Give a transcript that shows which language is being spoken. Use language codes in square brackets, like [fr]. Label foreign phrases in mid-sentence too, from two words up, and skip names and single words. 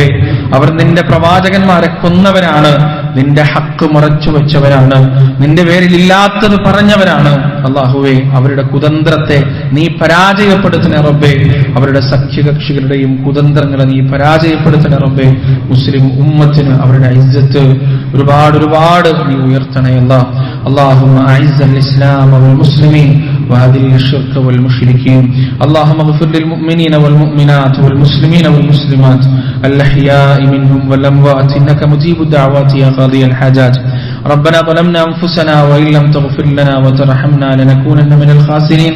[ml] അവർ നിന്റെ പ്രവാചകന്മാരെ കൊന്നവരാണ്, നിന്റെ ഹക്ക് മറച്ചു വെച്ചവരാണ്, നിന്റെ പേരിൽ ഇല്ലാത്തത് പറഞ്ഞവരാണ്. അല്ലാഹുവേ, അവരുടെ കുതന്ത്രത്തെ നീ പരാജയപ്പെടുത്തണേ റബ്ബേ. അവരുടെ സഖ്യകക്ഷികളുടെയും കുതന്ത്രങ്ങളെ നീ പരാജയപ്പെടുത്തണേ റബ്ബേ. മുസ്ലിം ഉമ്മത്തിന് അവരുടെ ഇസ്സത്ത് ഒരുപാട് നീ ഉയർത്തണേ അല്ലാ. [ar] اللهم أعز الإسلام والمسلمين وأذل الشرك والمشركين. اللهم اغفر للمؤمنين والمؤمنات والمسلمين والمسلمات الأحياء منهم والأموات إنك مجيب الدعوات يا قاضي الحاجات. ربنا ظلمنا أنفسنا وإن لم تغفر لنا وترحمنا لنكونن من الخاسرين.